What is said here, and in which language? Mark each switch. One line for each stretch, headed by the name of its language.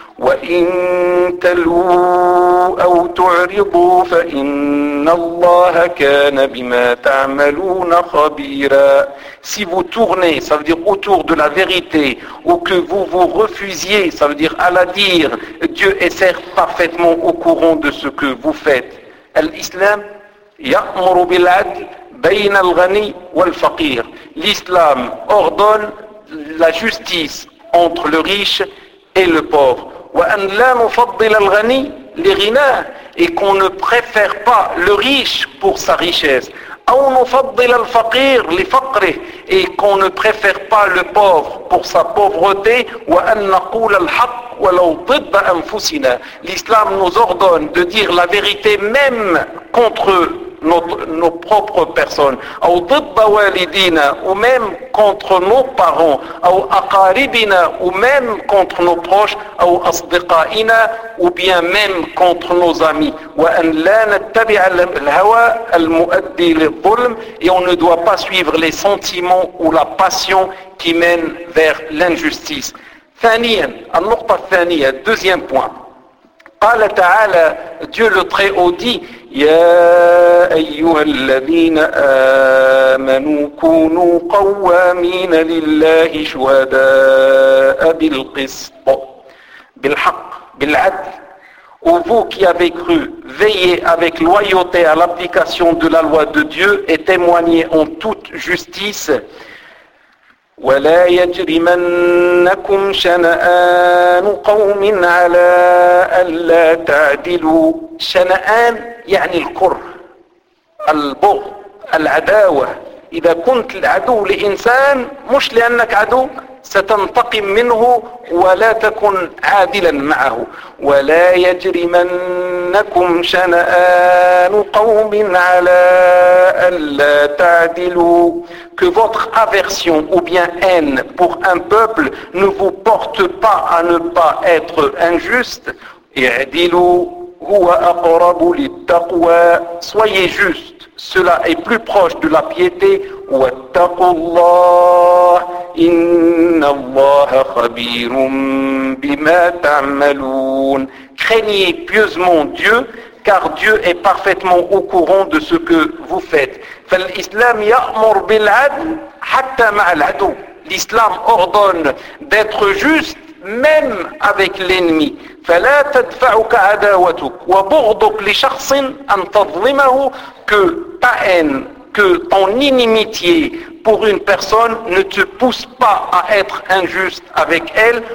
Arabic: وَإِن تَلُوا أَوْ تُعْرِضُوا فَإِنَّ اللَّهَ كَانَ بِمَا تَعْمَلُونَ خَبِيرًا.
French: Si vous tournez, ça veut dire autour de la vérité, ou que vous vous refusiez, ça veut dire à la dire, Dieu est certes parfaitement au courant de ce que vous faites.
Arabic: الإسلام يأمر بالعدل بين الغني والفقير.
French: L'islam ordonne la justice entre le riche et le pauvre.
Arabic: وأن لا نفضل الغني لغناه,
French: et qu'on ne préfère pas le riche pour sa richesse.
Arabic: أو نفضل الفقير لفقره,
French: et qu'on ne préfère pas le pauvre pour sa pauvreté.
Arabic: وأن نقول الحق ولو ضد أنفسنا.
French: L'islam nous ordonne de dire la vérité même contre nos propres personnes.
Arabic: أو ضد والدينا,
French: ou même contre nos parents.
Arabic: أو أقاربنا,
French: ou même contre nos proches.
Arabic: أو أصدقائنا,
French: ou bien même contre nos amis.
Arabic: وأن لا نتبع الهوى المؤدي للظلم,
French: et on ne doit pas suivre les sentiments ou la passion qui mène vers l'injustice.
Arabic: ثانيا, النقطة الثانية,
French: deuxième point.
Arabic: قال تعالى,
French: Dieu le Très-Haut dit,
Arabic: يا أيها الذين آمنوا كونوا قوامين لله شهداء بالقسط. بالحق, بالعدل.
French: Ô vous qui avez cru, veillez avec loyauté à l'application de la loi de Dieu et témoignez en toute justice.
Arabic: ولا يجرمنكم شنآن قوم على ألا تعدلوا. شنآن يعني الكره, البغض, العداوة. إذا كنت العدو لإنسان مش لأنك عدو, ستنتقم منه ولا تكن عادلا معه. ولا يجرمنكم شنآن قوم على ألا تعدلوا.
French: Que votre aversion ou bien haine pour un peuple ne vous porte pas à ne pas être injuste.
Arabic: اعدلوا هو أقرب للتقوى.
French: Soyez juste, cela est plus proche de la piété.
Arabic: واتقوا الله إن الله خبير بما تعملون.
French: Craignez pieusement Dieu, car Dieu est parfaitement au courant de ce que vous faites.
Arabic: فالإسلام يأمر بالعدل حتى مع العدو. L'islam ordonne d'être juste même avec l'ennemi. فلا تدفعك عداوتك وبغضك لشخص أن تظلمه.
French: Que ta haine, que ton inimitié pour une personne ne te pousse pas à être injuste avec elle.